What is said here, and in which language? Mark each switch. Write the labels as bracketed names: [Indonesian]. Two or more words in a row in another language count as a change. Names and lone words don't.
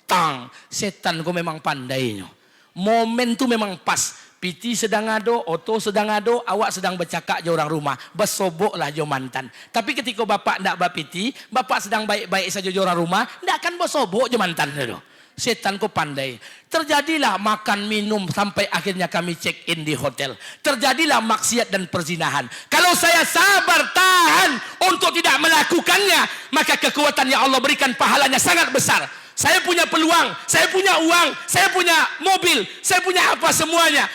[Minangkabau] Tang, setan kau memang pandainya. Momen tu memang pas. Piti sedang ado, Oto sedang ado, awak sedang bercakap je orang rumah. Bersoboklah jo mantan. Tapi ketika bapak ndak bapiti, bapak sedang baik-baik saja jo orang rumah, ndak akan bersobok jo mantan tu. Setan kau pandai. [Indonesian] Terjadilah makan minum sampai akhirnya kami [English] check in [Indonesian] di hotel. Terjadilah maksiat dan perzinahan. Kalau saya sabar tahan untuk tidak melakukannya, maka kekuatan yang Allah berikan pahalanya sangat besar. Saya punya peluang, saya punya uang, saya punya mobil, saya punya apa semuanya.